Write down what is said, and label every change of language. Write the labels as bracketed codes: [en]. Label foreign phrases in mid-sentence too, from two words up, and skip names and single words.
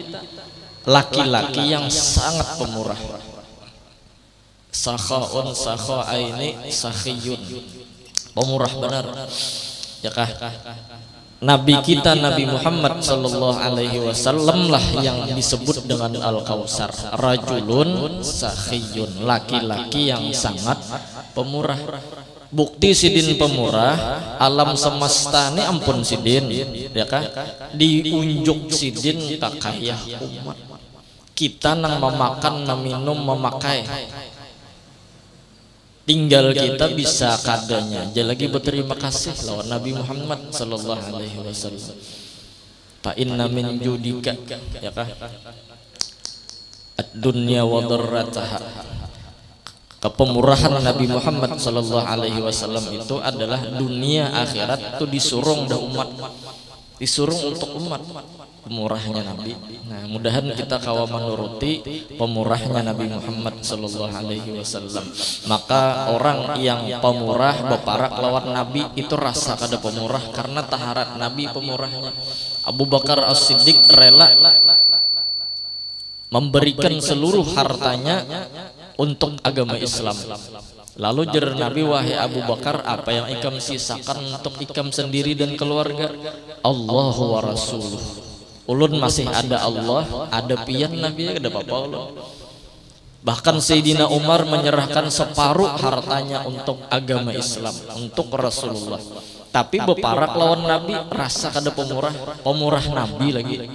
[bjn] Laki-laki yang sangat pemurah. [ar] سخاءٌ سخائي سخيٌّ. [bjn] Pemurah benar. Ya kah? Nabi kita Nabi Muhammad [ar] صلى الله عليه وسلم [bjn] lah yang disebut dengan Al-Kautsar, [ar] رجلٌ سخيٌّ, [bjn] laki-laki yang sangat pemurah. Bukti sidin pemurah, alam semesta ini ampun sidin, ya kah? Diunjuk sidin kakayah umat. Kita nang memakan, meminum, memakai. Tinggal kita bisa kadanya aja lagi berterima kasih lawan Nabi Muhammad [ar] صلى الله عليه وسلم. فإن من جودك, [bjn] ya kah? [ar] الدنيا وضرتها. [bjn] Kepemurahan Nabi Muhammad [ar] صلى الله عليه وسلم [bjn] itu adalah dunia akhirat itu disurung dah umat. Disurung untuk umat. Pemurahnya Nabi. Nah, mudahan kita kawa menuruti pemurahnya Nabi Muhammad [ar] صلى الله عليه وسلم. [bjn] Maka orang yang pemurah beparak lawan Nabi itu rasa kada pemurah karena taharat Nabi pemurahnya. [id] Abu Bakar As-Siddiq rela memberikan seluruh hartanya untuk agama Islam. [bjn] Lalu jar Nabi, wahai Abu Bakar, apa yang ikam sisakan untuk ikam sendiri dan keluarga? [ar] الله ورسوله. [bjn] Ulun masih ada Allah, ada pian Nabi, ada apa-apa ulun. [id] Bahkan Sayyidina Umar menyerahkan separuh hartanya untuk agama Islam, untuk Rasulullah. [bjn] Tapi beparak lawan Nabi, rasa kada pemurah Nabi lagi.